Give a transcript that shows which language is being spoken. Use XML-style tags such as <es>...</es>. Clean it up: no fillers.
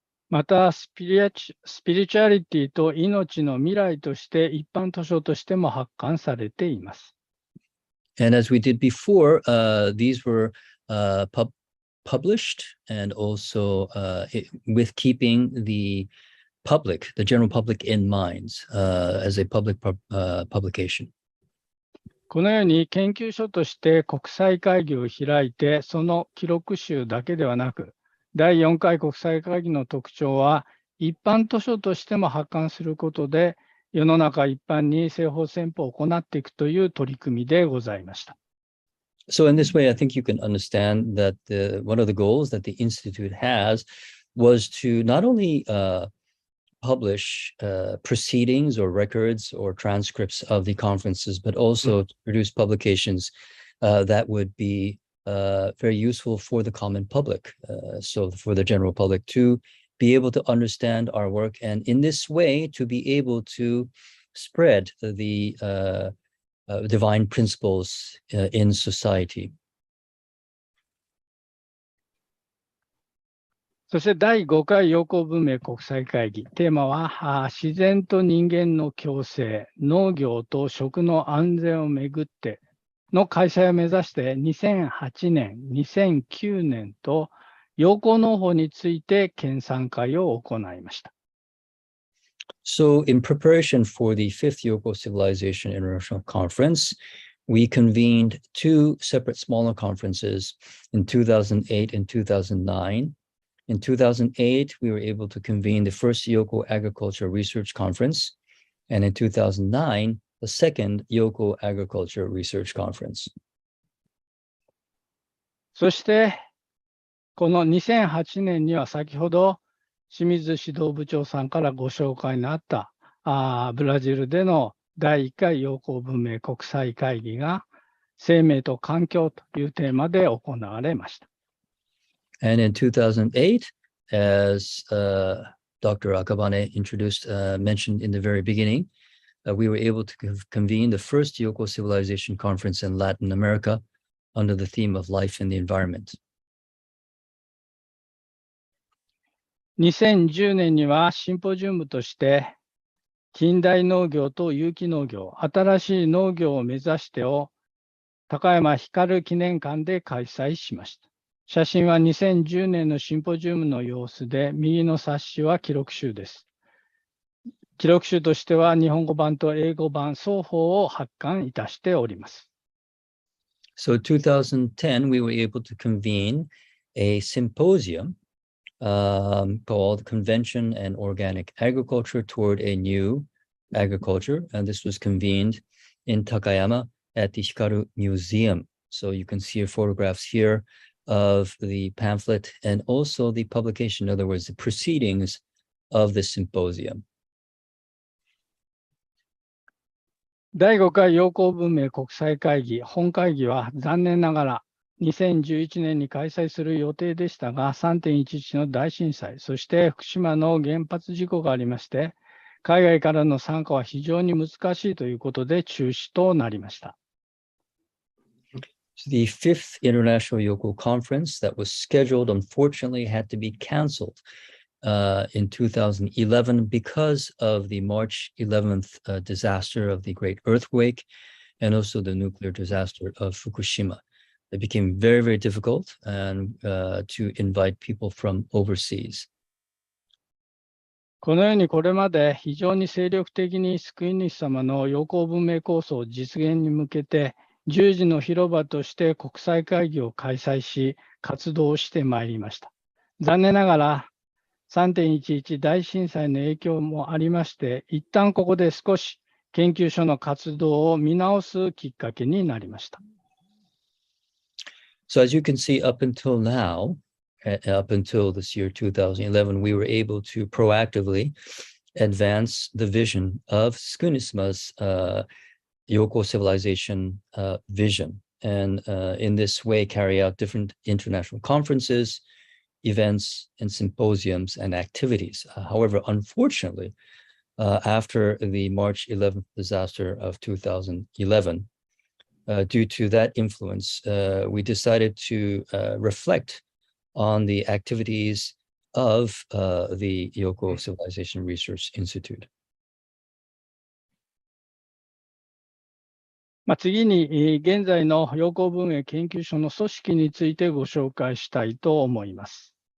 <ja>また、スピリチュアリティと命の未来として一般図書としても発刊されています。</ja> <en>And as we did before, these were published and also with keeping the public, the general public in mind as a public publication.</en> <ja>このように研究所として国際会議を開いて、その記録集だけではなく、第4回国際会議の特徴は、一般図書としても発刊することで、世の中一般に西方戦法を行っていくという取り組みでございました。</ja> <en>So in this way, I think you can understand that one of the goals that the Institute has was to not only publish proceedings or records or transcripts of the conferences, but also to produce publications that would be very useful for the common public, so for the general public to be able to understand our work, and in this way to be able to spread the divine principles in society.</en> <ja>そして第5回陽光文明国際会議、テーマは自然と人間の共生、農業と食の安全をめぐっての開催を目指して2008年、2009年と陽光農法について研鑽会を行いました。</ja> <en>So in preparation for the 5th Yoko Civilization International Conference, we convened 2 separate smaller conferences in 2008 and 2009. In 2008, we were able to convene the first Yoko Agriculture Research Conference, and in 2009, the second Yoko Agriculture Research Conference.</en> <ja>そして、この2008年には先ほど清水指導部長さんからご紹介のあったブラジルでの第1回陽光文明国際会議が生命と環境というテーマで行われました。</ja> <en>And in 2008, as Dr. Akabane mentioned in the very beginning, we were able to convene the first Yoko Civilization Conference in Latin America under the theme of life and the environment.</en> <ja>2010年にはシンポジウムとして近代農業と有機農業、新しい農業を目指してを高山光記念館で開催しました。写真は2010年のシンポジウムの様子で、右の冊子は記録集です。記録集としては日本語版と英語版双方を発刊いたしております。</ja> <en>So 2010, we were able to convene a symposium called Convention and Organic Agriculture Toward a New Agriculture, and this was convened in Takayama at the Hikaru Museum. So you can see photographs here of the pamphlet and also the publication, in other words, the proceedings of the symposium.</en> <ja>第5回陽光文明国際会議、本会議は残念ながら2011年に開催する予定でしたが、3.11 の大震災、そして福島の原発事故がありまして、海外からの参加は非常に難しいということで中止となりました。</ja> <en>The 5th International Yoko Conference that was scheduled, unfortunately, had to be canceled in 2011 because of the March 11th disaster of the great earthquake and also the nuclear disaster of Fukushima. It became very, very difficult and to invite people from overseas.</en> <ja>このようにこれまで非常に精力的に救い主様の陽光文明構想実現に向けて十字の広場として国際会議を開催し活動してまいりました。残念ながら 3.11 大震災の影響もありまして、一旦ここで少し研究所の活動を見直すきっかけになりました。</ja> <en>So as you can see, up until now, up until this year 2011, we were able to proactively advance the vision of Tsukunisma's Yoko civilization vision. and in this way carry out different international conferences, events, and symposiums and activities. However, unfortunately, after the March 11th disaster of 2011, due to that influence, we decided to reflect on the activities of the Yoko Civilization Research Institute.</en> <ja>次に、現在の陽光文明研究所の組織についてご紹介したいと思います。</ja>